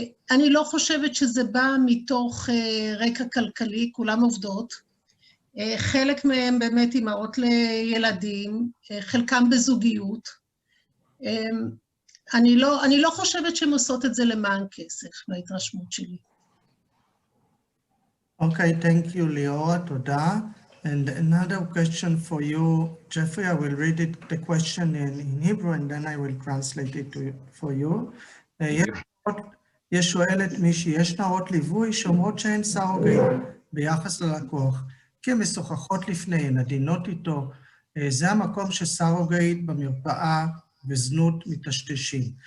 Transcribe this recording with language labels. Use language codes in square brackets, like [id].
[he] אני לא חושבת שזה בא מתוך רקע כלכלי, כולם עובדות. חלק מהם באמת אימהות לילדים, חלקם בזוגיות. אני לא חושבת שהן עושות את זה למען כסף, מההתרשמות שלי. [en] Okay, thank you, ליאורה, תודה. And another question for you, Jeffrey, I will read the question in Hebrew and then I will translate it for you. [he] יש שואלת מישהי, יש נערות ליווי שאומרות שהן סרוגייט ביחס ללקוח, כי הן משוחחות לפני, הן עדינות איתו. זה המקום שסרוגייט במרפאה וזנות מטשטשים.